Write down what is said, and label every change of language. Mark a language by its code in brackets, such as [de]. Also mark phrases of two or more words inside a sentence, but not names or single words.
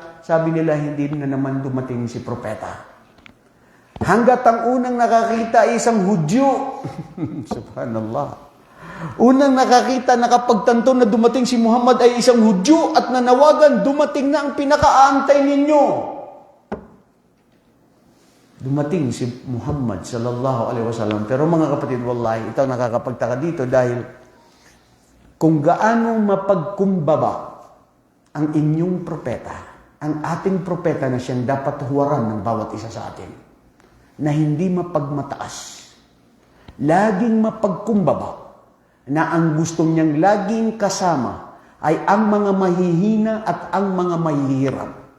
[tl] Sabi nila, hindi na naman dumating si Propeta. Hanggat ang unang nakakita ay isang Hudyo. Subhanallah. Unang nakakita, nakapagtanto na dumating si Muhammad ay isang Hudyo at nanawagan, dumating na ang pinakaantay ninyo. Dumating si Muhammad [ar] صلى الله عليه وسلم. [tl] Pero mga kapatid, wallahi, ito nakakapagtaka dito dahil kung gaano mapagkumbaba ang inyong propeta, ang ating propeta na siyang dapat huwaran ng bawat isa sa atin, na hindi mapagmataas, laging mapagkumbaba, na ang gusto niyang laging kasama ay ang mga mahihina at ang mga mahihirap.